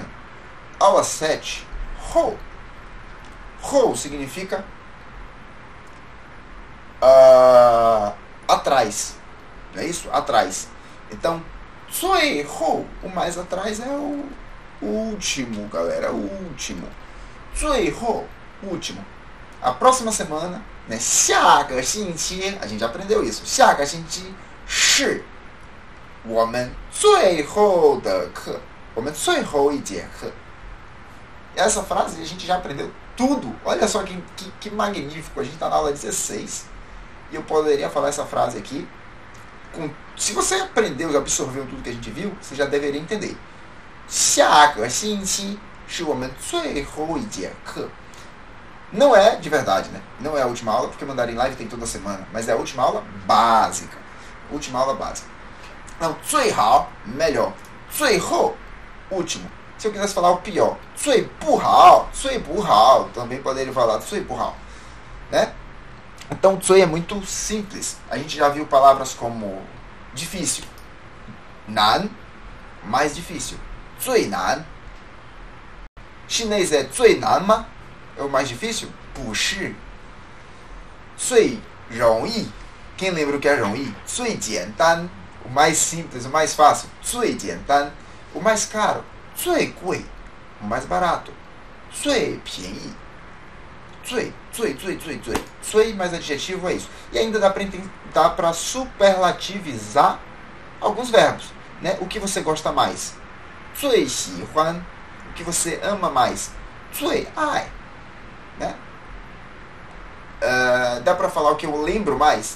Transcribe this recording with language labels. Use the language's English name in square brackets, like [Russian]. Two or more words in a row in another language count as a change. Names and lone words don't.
[Portuguese] Aula 7. Hou. Hou significa atrás. Não é isso? Atrás. Então, [Chinese] 最后, [Portuguese] o mais atrás é o último, galera. O último. [Chinese] 最后, [Portuguese] último. A próxima semana, né? [Chinese] 下个星期, [Portuguese] a gente já aprendeu isso. [Chinese] 下个星期是我们最后的课，我们最后一节课. [Portuguese] Essa frase a gente já aprendeu tudo. Olha só que magnífico. A gente está na aula 16 e eu poderia falar essa frase aqui. Se você aprendeu, absorveu tudo que a gente viu, você já deveria entender. [Chinese] 下个星期是我们最后一节课. [Portuguese] Não é de verdade, né? Não é a última aula, porque Mandarim Live tem toda semana. Mas é a última aula básica. Última aula básica. Não, [Chinese] 最好, melhor. 最后, [Portuguese] último. Se eu quisesse falar o pior, [Chinese] 最不好, 最不好, [Portuguese] também poderia falar 最不好, né? Então, 最 é muito simples. A gente já viu palavras como difícil. Nan, mais difícil. [Chinese] 最难. Chinês é 最难吗? [Portuguese] É o mais difícil? [Chinese] 不是. 最容易. [Portuguese] Quem lembra o que é 容易? 最简单. O mais simples, o mais fácil. [Chinese] 最简单. [Portuguese] O mais caro. [Chinese] 最贵. [Portuguese] O mais barato. [Chinese] 最便宜. [Portuguese] 最 mais adjetivo é isso. E ainda dá para superlativizar alguns verbos, né? O que você gosta mais? [Chinese] 最喜欢. [Portuguese] O que você ama mais? [Chinese] 最爱. [Portuguese] Né? Dá para falar o que eu lembro mais?